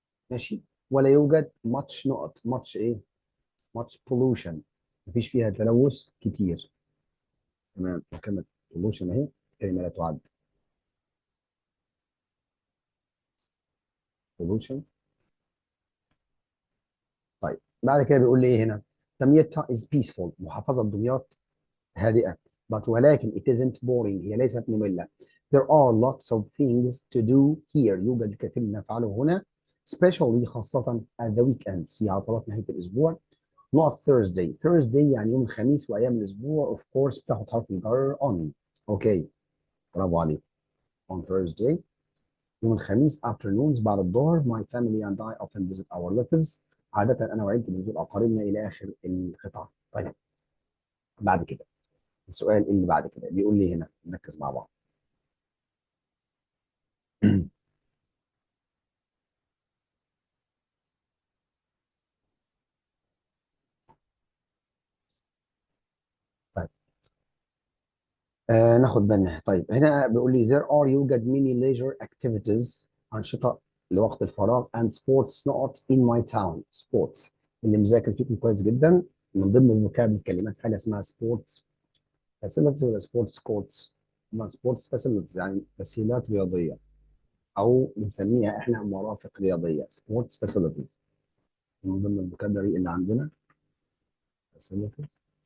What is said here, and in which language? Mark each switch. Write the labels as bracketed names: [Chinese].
[Arabic] ماشي. ولا يوجد ماتش نقط. ماتش ايه؟ ماتش بولوشن، مفيش فيها تلوث كتير. تمام. كلمه بولوشن اهي كلمه لا تعد. [English] Pollution. [Arabic] طيب بعد كده بيقول لي ايه هنا؟ دمياط [English] is peaceful. [Arabic] محافظه دمياط هادئة. ولكن [English] it isn't boring. [Arabic] هي ليست مملة. [English] There are lots of things to do here. [Arabic] يوجد الكثير من نفعله هنا. [English] Especially [Arabic] خاصة [English] at the weekends [Arabic] في عطلات نهاية الأسبوع. [English] Not Thursday. [Arabic] Thursday يعني يوم الخميس وأيام الأسبوع. [English] Of course [Arabic] بتاخد حرف الجر on. أوكي. برافو عليك. [English] On Thursday [Arabic] يوم الخميس [English] afternoons [Arabic] بعد الظهر. [English] My family and I often visit our relatives. [Arabic] عادة أنا وعيلتي بنزور أقاربنا إلى آخر القطعة. طيب بعد كده السؤال اللي بعد كده بيقول لي هنا، نركز مع بعض. طيب ناخد بالنا. طيب هنا بيقول لي [English] there are [Arabic] يوجد [English] many leisure activities [Arabic] أنشطة لوقت الفراغ [English] and sports [Arabic] نقط [English] in my town. [Arabic] sports اللي مذاكر فيكم كويس جدا، من ضمن الفوكاب الكلمات حاجة اسمها [English] sports facilities [Arabic] ولا [English] sports courts. [Arabic] ما sports facilities يعني تسهيلات رياضية، أو بنسميها إحنا مرافق رياضية. [English] sports facilities [Arabic] من ضمن الفوكابري اللي عندنا facilities.